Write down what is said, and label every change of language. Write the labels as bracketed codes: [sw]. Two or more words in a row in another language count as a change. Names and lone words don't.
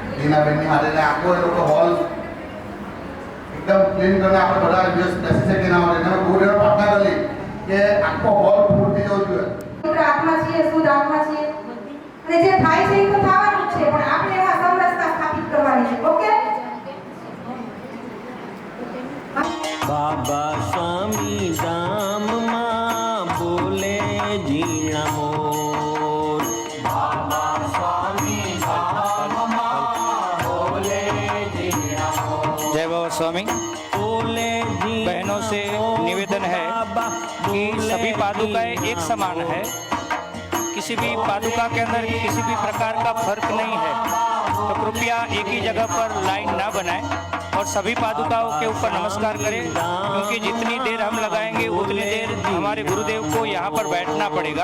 [gu] ટીનાબેનની હાથે ને આખો એ લોકો હોલ એકદમ ક્લીન કરીને આપણે બધા દિવસ બેસી શકીએ ના માટે તમે ગુરુદેવ પ્રાર્થના કરી કે આખો [en] hall full [gu] થઈ જવો જોઈએ. આત્મા છીએ, શુદ્ધ આત્મા છીએ અને જે થાય છે એ તો થવાનું જ છે, પણ આપણે એમાં સમરસતા સ્થાપિત કરવાની છે. ઓકે [hi] बाबा स्वामी धाम मां बोले जीना मोर। बाबा स्वामी धाम मां बोले जीना मोर। जय बाबा स्वामी। बहनों से निवेदन है कि सभी पादुकाएं एक समान है, किसी भी पादुका के अंदर किसी भी प्रकार का फर्क नहीं है, तो कृपया एक ही जगह पर लाइन ना बनाएं और सभी पादुकाओं के ऊपर नमस्कार करें, क्योंकि जितनी देर हम लगाएंगे उतनी देर हमारे गुरुदेव को यहाँ पर बैठना पड़ेगा।